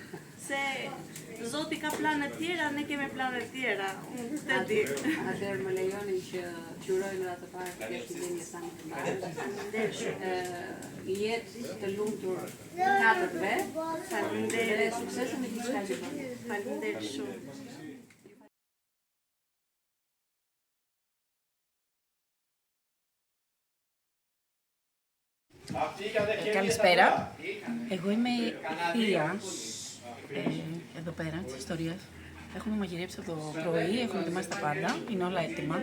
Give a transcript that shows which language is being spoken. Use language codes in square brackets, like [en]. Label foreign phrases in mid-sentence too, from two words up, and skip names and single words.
[sq] Se Zoti ka plane tjera, ne kemi plane tjera. Unë të di. Atëherë më lejoni që qurojnë edhe të parë të kesh një dinje sa më të mbarë. Jetë të lumtur të katërve. Faleminderit dhe suksese në gjithçka që bën. Faleminderit shumë. [el] Καλησπέρα. Εγώ είμαι η θεία εδώ πέρα της ιστορίας. Έχουμε μαγειρέψει από το πρωί, έχουμε ετοιμάσει τα πάντα, είναι όλα έτοιμα.